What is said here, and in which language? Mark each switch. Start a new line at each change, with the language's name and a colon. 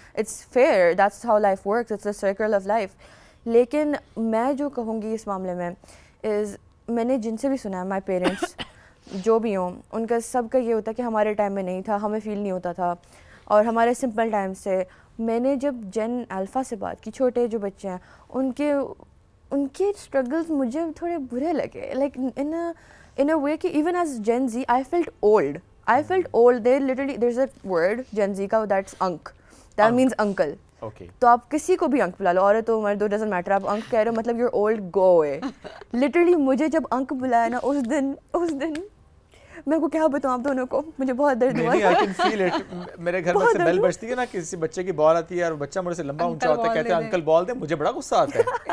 English: It's fair, that's how life works, it's a circle of life.
Urdu: لیکن میں جو کہوں گی اس معاملے میں از, میں نے جن سے بھی سنا ہے,
English: my parents
Urdu: جو بھی ہوں, ان کا سب کا یہ ہوتا ہے کہ ہمارے ٹائم میں نہیں تھا, ہمیں فیل نہیں ہوتا تھا, اور ہمارے سمپل ٹائم سے. میں نے جب جین الفا سے بات کی, چھوٹے جو بچے ہیں ان کے اسٹرگلز مجھے تھوڑے برے لگے,
English: Like in a way کہ even as Gen Z I felt old. There literally there is a word Gen Z کا, that's unc, that means uncle.
Urdu: تو آپ کسی کو بھی انک بلا لو, عورت ہو مرد ہو,
English: doesn't matter,
Urdu: آپ انک کہہ رہے ہو مطلب
English: You're old, go away.
Urdu: Literally مجھے جب انک بلایا نا اس دن میں کو کیا بتاؤں آپ دونوں کو, مجھے بہت درد ہوا. میرے گھر میں سے بیل بجتی ہے نا, کسی بچے کی بال آتی ہے اور بچہ مجھ سے لمبا اونچا ہوتا ہے, کہتے ہیں انکل بال دے, مجھے بڑا غصہ آتا ہے.